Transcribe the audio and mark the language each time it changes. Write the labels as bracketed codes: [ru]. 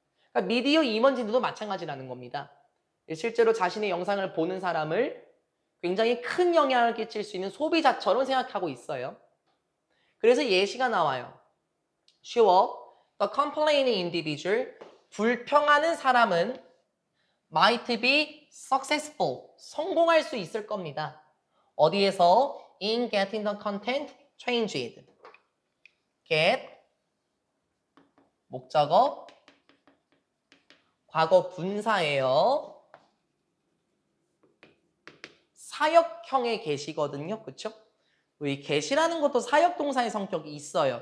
[ko] 그러니까 미디어 임원진들도 마찬가지라는 겁니다. 실제로 자신의 영상을 보는 사람을 굉장히 큰 영향을 끼칠 수 있는 소비자처럼 생각하고 있어요. 그래서 예시가 나와요. 쉬워. [en] The complaining individual, [ko] 불평하는 사람은 [en] might be successful, [ko] 성공할 수 있을 겁니다. 어디에서? [en] In getting the content changed. [ko] get, 목적어, 과거 분사예요. 사역형의 get이거든요. 그쵸? 이 get이라는 것도 사역동사의 성격이 있어요.